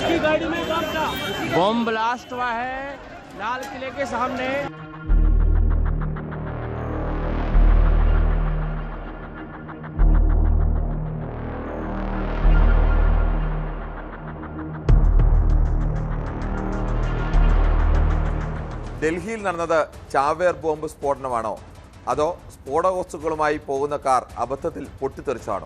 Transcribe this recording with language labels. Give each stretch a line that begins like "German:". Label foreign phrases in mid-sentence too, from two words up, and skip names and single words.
Hindi: बॉम्ब ब्लास्ट हुआ है लाल किले के सामने।
Malayalam: ഡൽഹിയിൽ നടന്നത് ചാവേർ ബോംബ് സ്ഫോടനമാണോ അതോ സ്ഫോടക വസ്തുക്കളുമായി പോകുന്ന കാർ അബദ്ധത്തിൽ പൊട്ടിത്തെറിച്ചാണോ?